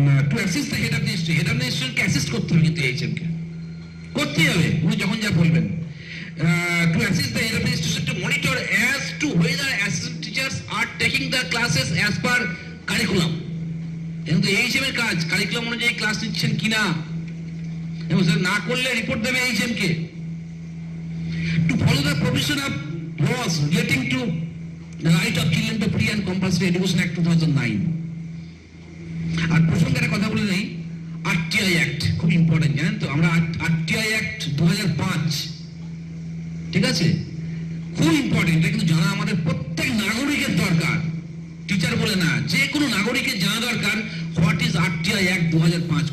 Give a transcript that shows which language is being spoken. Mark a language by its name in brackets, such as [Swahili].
[English] to assist the head of the institution, [Bangla] head of the ইনস্টিটিউশনকে assist করতে হবে, কিন্তু এইচএমকে করতেই হবে, উনি যখন যা বলবেন। [English] To assist the head of the institution to monitor as to whether assistant teachers are taking the classes as per curriculum. [Bangla] কিন্তু এইচএম এর কাজ কারিকুলাম অনুযায়ী ক্লাস নিচ্ছেন কিনা, এবং সেটা না করলে রিপোর্ট দেবে HM K. [English] To follow the provision of laws relating to the right of children to free and compulsory education act 2009. [Bangla] আর প্রসঙ্গে একটা কথা বলে নেই, আরটিআই অ্যাক্ট খুব ইম্পর্টেন্ট, জানেন তো? আমরা আরটিআই অ্যাক্ট 2005, ঠিক আছে, খুব ইম্পর্টেন্ট, এটা কিন্তু জানা আমাদের প্রত্যেক নাগরিকের দরকার, টিচার বলে না, যে কোনো নাগরিকের জানা দরকার [English] What is RTI act 2005।